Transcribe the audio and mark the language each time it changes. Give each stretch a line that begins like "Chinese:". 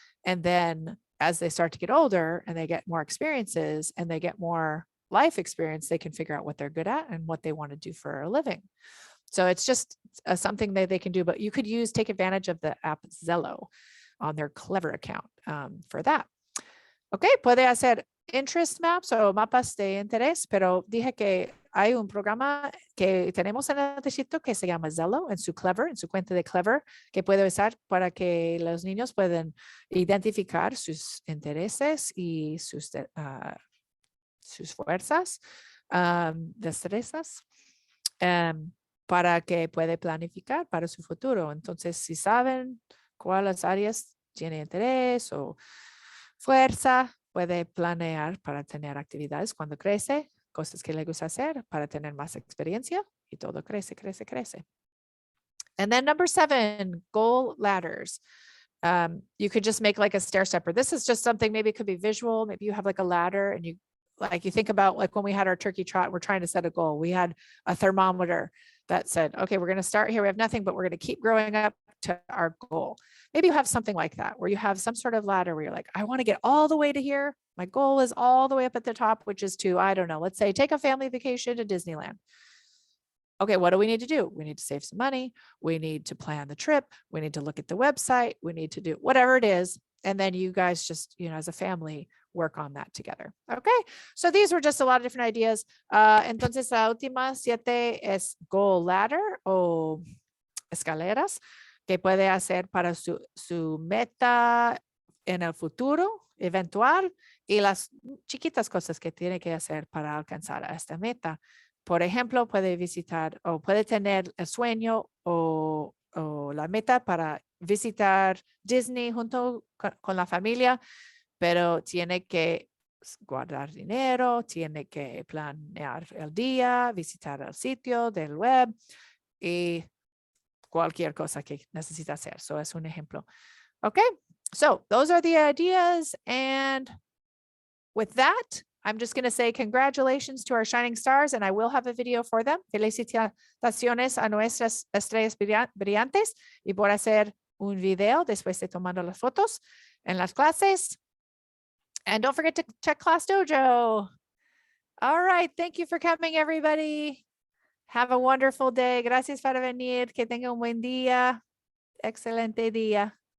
English: And then as they start to get older and they get more experiences and they get more life experience, they can figure out what they're good at and what they want to do for a living. So it's just something that they can do, but you could take advantage of the app Zello on their Clever account for that.
Spanish: Okay, puede hacer
English: interest maps
Spanish: o mapas de interés, pero dije que hay un programa que tenemos en el distrito que se llama Zello en su Clever, en su cuenta de Clever, que puede usar para que los niños puedan identificar sus intereses y sus fuerzas, destrezas, para que puede planificar para su futuro. Entonces, si saben cuáles áreas tiene interés o fuerza, puede planear para tener actividades cuando crece, cosas que le gusta hacer para tener más experiencia y todo crece, crece, crece.
English: And then number 7, goal ladders. You could just make like a stair stepper. This is just something, maybe it could be visual. Maybe you have like a ladder and you think about like when we had our turkey trot, we're trying to set a goal. We had a thermometer that said, okay, we're going to start here. We have nothing, but we're going to keep growing up to our goal. Maybe you have something like that where you have some sort of ladder where you're like, I want to get all the way to here. My goal is all the way up at the top, which is to, I don't know, let's say take a family vacation to Disneyland. Okay, what do we need to do? We need to save some money. We need to plan the trip. We need to look at the website. We need to do whatever it is. And then you guys just, as a family, work on that together. Okay, so these were just a lot of different ideas.
Spanish: Entonces, la última 7 es goal ladder o escaleras que puede hacer para su meta en el futuro eventual y las chiquitas cosas que tiene que hacer para alcanzar a esta meta. Por ejemplo, puede visitar o puede tener el sueño o la meta para visitar Disney junto con la familia, pero tiene que guardar dinero, tiene que planear el día, visitar el sitio del web y cualquier cosa que necesita hacer. So es un ejemplo.
English: Okay, so those are the ideas. And with that, I'm just going to say congratulations to our shining stars, and I will have a video for them.
Spanish: Felicitaciones a nuestras estrellas brillantes y por hacer un video después de tomando las fotos en las clases.
English: And don't forget to check Class Dojo. All right. Thank you for coming, everybody. Have a wonderful day.
Spanish: Gracias por venir. Que tenga un buen día. Excelente día.